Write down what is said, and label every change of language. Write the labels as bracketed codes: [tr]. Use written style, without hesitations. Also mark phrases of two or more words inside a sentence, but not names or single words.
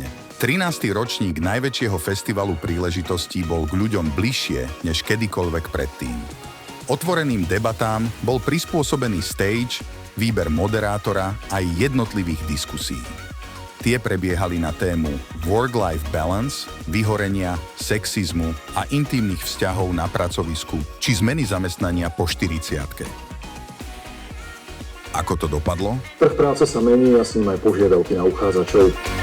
[sk] 13. ročník najväčšieho festivalu príležitostí bol k ľuďom bližšie než kedykoľvek predtým. Otvoreným debatám bol prispôsobený stage, výber moderátora aj jednotlivých diskusí. Tie prebiehali na tému [en] work-life balance, [sk] vyhorenia, sexizmu a intímnych vzťahov na pracovisku či zmeny zamestnania po 40-tke. Ako to dopadlo? Trh práce sa mení a s ním aj požiadavky na uchádzačov.